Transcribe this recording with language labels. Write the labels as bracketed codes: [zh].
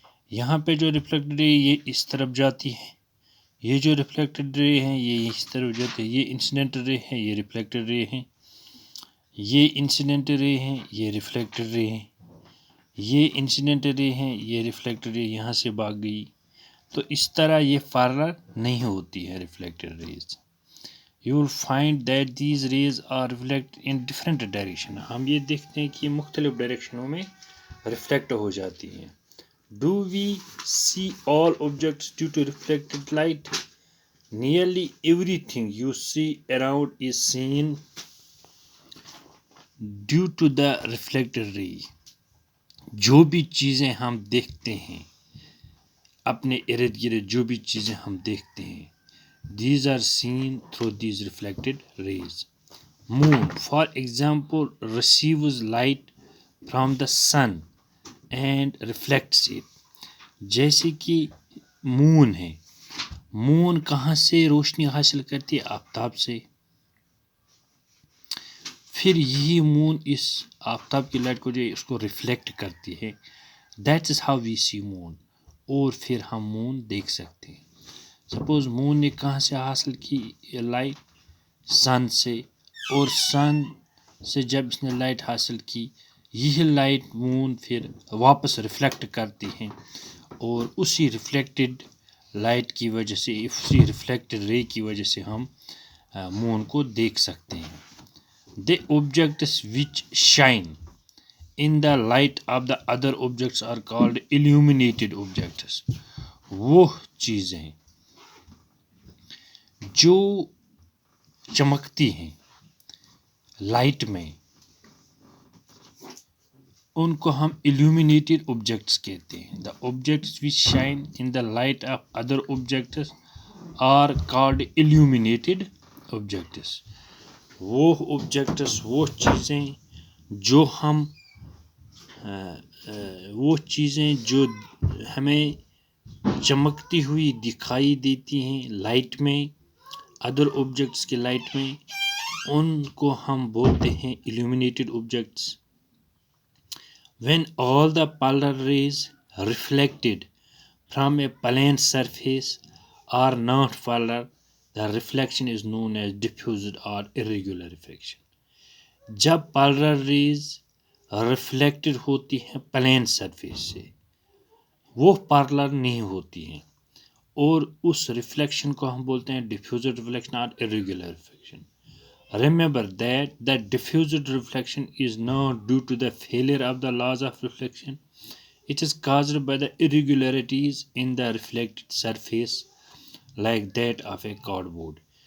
[ur] یہاں پہ جو ریفلیکٹڈ رے یہ اس طرف جاتی ہے، یہ جو ریفلیکٹڈ رے ہیں یہ اس طرف جاتی ہے. یہ انسیڈنٹ رے ہے، یہ ریفلیکٹڈ رے ہیں. یہ انسیڈنٹ رے ہیں، یہ ریفلیکٹڈ رے ہیں. یہ انسیڈنٹ رے ہیں، یہ ریفلیکٹڈ رے یہاں سے بھاگ گئی. تو اس طرح یہ parallel نہیں ہوتی ہے reflected raise. [en] You will find that these rays are reflected in different direction. [ur] ہم یہ دیکھتے ہیں کہ یہ مختلف ڈائریکشنوں میں ریفلیکٹ ہو جاتی ہیں. [en] Do we see all objects due to reflected light? Nearly everything you see around is seen due to the reflected ray. [ur] جو بھی چیزیں ہم دیکھتے ہیں اپنے ارد گرد، جو بھی چیزیں ہم دیکھتے ہیں [en] these are seen through these reflected rays. Moon, for example, receives light from the sun and reflects it. [ur] جیسے کہ مون ہے، مون کہاں سے روشنی حاصل کرتی ہے؟ آفتاب سے. پھر یہی مون اس آفتاب کی لائٹ کو جو ہے اس کو ریفلیکٹ کرتی ہے. [en] That is how we see moon. [ur] اور پھر ہم مون دیکھ سکتے ہیں. سپوز مون نے کہاں سے حاصل کی لائٹ؟ سن سے. اور سن سے جب اس نے لائٹ حاصل کی، یہی لائٹ مون پھر واپس ریفلیکٹ کرتی ہیں، اور اسی ریفلیکٹڈ لائٹ کی وجہ سے، اسی ریفلیکٹڈ رے کی وجہ سے ہم مون کو دیکھ سکتے ہیں. [en] The objects which shine in the light of the other objects are called illuminated objects. [ur] وہ چیزیں جو چمکتی ہیں لائٹ میں ان کو ہم illuminated objects کہتے ہیں. [en] The objects which shine in the light of other objects are called illuminated objects. [ur] وہ objects، وہ چیزیں جو ہم وہ چیزیں جو ہمیں چمکتی ہوئی دکھائی دیتی ہیں لائٹ میں، ادر آبجیکٹس کے لائٹ میں، ان کو ہم بولتے ہیں illuminated objects. [en] When all the polar rays reflected from a plane surface are not polar, the reflection is known as diffused or irregular reflection. [ur] جب polar rays ریفلیکٹڈ ہوتی ہیں پلین سرفیس سے، وہ پارلر نہیں ہوتی ہیں، اور اس ریفلیکشن کو ہم بولتے ہیں ڈیفیوزڈ ریفلیکشن اور irregular reflection. [en] Remember that the diffused reflection is not due to the failure of the laws of reflection. It is caused by the irregularities in the reflected surface like that of a cardboard.